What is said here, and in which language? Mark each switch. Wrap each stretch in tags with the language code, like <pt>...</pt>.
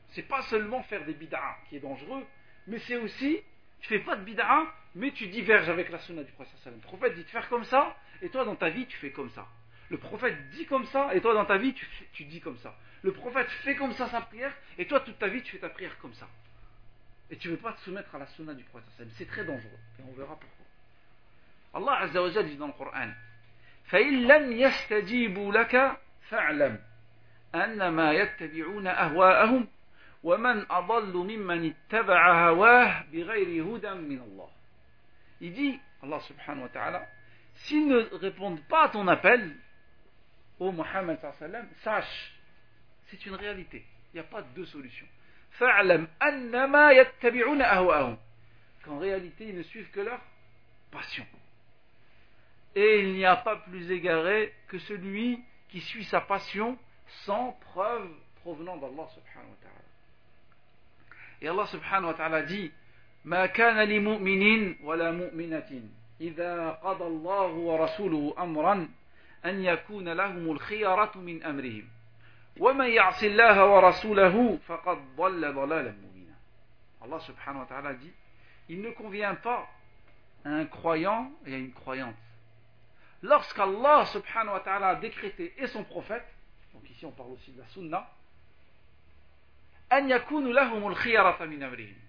<fr>C'est pas seulement faire des bid'ah qui est dangereux, mais c'est aussi, tu fais pas de bid'ah, mais tu diverges avec la sunna du prophète sallam. Le prophète dit de faire comme ça, et toi dans ta vie tu fais comme ça. Le prophète dit comme ça, et toi dans ta vie, tu dis comme ça. Le prophète fait comme ça sa prière, et toi toute ta vie, tu fais ta prière comme ça. et tu ne veux pas te soumettre à la sunna du prophète sallallahu alayhi wa sallam. C'est très dangereux. Et on verra pourquoi.</fr> <ar>Allah Azza wa Jalla</ar> <fr>dit dans le Coran,</fr> <ar>فَإِنْ لَمْ يَسْتَجِيبُوا لَكَ فَعْلَمْ أَنَّمَا يَتَّبِعُونَ أَهْوَاءَهُمْ وَمَنْ أَضَلُّ مِمَّنْ اتَّبَعَ هَوَاهُ بِغَيْرِ هُدًى مِنَ اللَّهِ.</ar> <fr>Il dit, Allah subhanahu wa ta'ala, s'ils ne répondent pas à ton appel, ô Muhammad sallallahu alayhi wa sallam, sache, c'est une réalité. Il n'y a pas deux solutions.</fr> <ar>فَعْلَمْ أَنَّمَا يَتَّبِعُونَ أَهْوَاءَهُمْ.</ar> <fr>Qu'en réalité, ils ne suivent que leur passion. Et il n'y a pas plus égaré que celui qui suit sa passion sans preuve provenant d'Allah subhanahu wa ta'ala. Et Allah subhanahu wa ta'ala dit,</fr> <ar>مَا كَانَ لِمُؤْمِنٍ وَلَا مُؤْمِنَةٍ إِذَا قَضَى اللَّهُ وَرَسُولُهُ أَمْرًا أَنْ يَكُونَ لَهُمُ الْخِيَرَةُ مِنْ أَمْرِهِمْ وَمَنْ يَعْصِ اللَّهَ وَرَسُولَهُ فَقَدْ ضَلَّ ضَلَالًا مُبِينًا.</ar> <fr>Allah subhanahu wa ta'ala dit, il ne convient pas à un croyant et à une croyante, lorsqu'Allah subhanahu wa ta'ala a décrété et son prophète, donc ici on parle aussi de la sunna,</fr> <ar>an yakunu lahumul khiyarata min amrihim.</ar>